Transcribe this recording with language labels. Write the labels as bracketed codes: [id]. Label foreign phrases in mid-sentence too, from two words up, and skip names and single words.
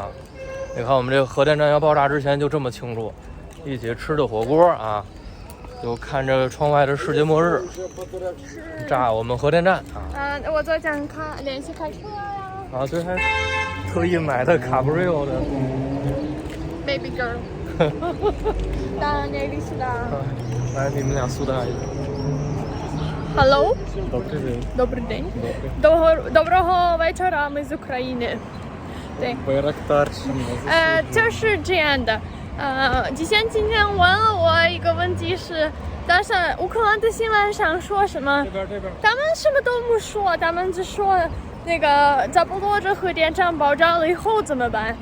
[zh] 啊，你看我们这个核电站要爆炸之前就这么庆祝，一起吃的火锅啊，就看着窗外的世界末日，炸我们核电站啊。我昨天练习开车呀。啊，对，还特意买的卡布瑞欧的 [en] baby girl。 [zh] 当然那里是的。来，你们俩苏打一下。 [en] Hello. [uk] Добрий день. Доброго вечора, [ru] мы из Украины. [zh] 对。就是这样的。今天问了我一个问题是，但是乌克兰的新闻上说什么？他们什么都没说，他们只说那个扎波罗热核电站爆炸了以后怎么办？